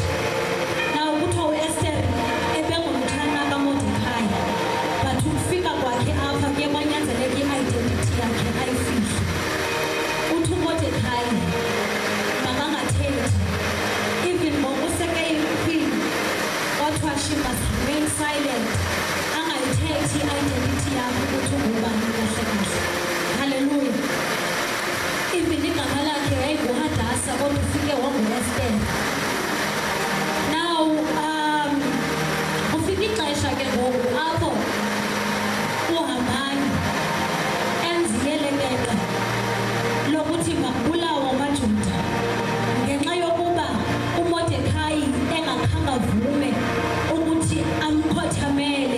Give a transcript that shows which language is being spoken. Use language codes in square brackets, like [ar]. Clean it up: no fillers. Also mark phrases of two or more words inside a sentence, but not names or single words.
[xh] Now kuthiwa uEsther ebengumthana kaMordecai, but ukufika kwakhe apha kuye kwanyanzeleka i-identity yakhe ayifihle. Uthi uMordecai makangathethi, even ngokuseke iqueen, kwathiwa [en] she must remain silent, [xh] angayithethi i-identity yakhe ukuthi ungubani kahle kahle. Hallelujah. Even igama lakhe yayinguHadasa, kodwa ufike wangu-Esther. Now ufike ixesha ke ngoku apho uHamani enza iyelekeka lokuthi makubulawe amaJuda ngenxa yokuba uMordecai engakhange avume ukuthi amkhothamele.